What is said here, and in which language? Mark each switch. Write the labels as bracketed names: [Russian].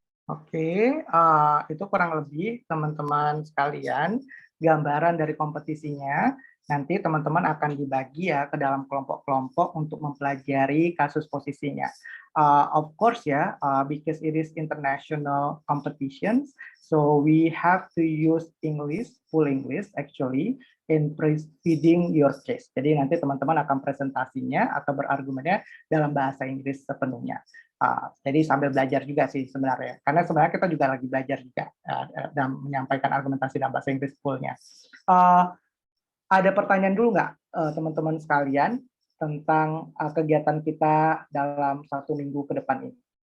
[Indonesian] Oke, itu kurang lebih teman-teman sekalian gambaran dari kompetisinya. Nanti teman-teman akan dibagi ya ke dalam kelompok-kelompok untuk mempelajari kasus posisinya. [English] Of course ya, because it is international competitions, so we have to use English, full English actually, in preceding your case. [Indonesian] Jadi nanti teman-teman akan presentasinya atau berargumennya dalam bahasa Inggris sepenuhnya. Jadi sambil belajar juga sih sebenarnya, karena sebenarnya kita juga lagi belajar juga dalam menyampaikan argumentasi dalam bahasa Inggris fullnya. Ada pertanyaan dulu nggak teman-teman sekalian tentang kegiatan kita dalam 1 minggu ke depan ini?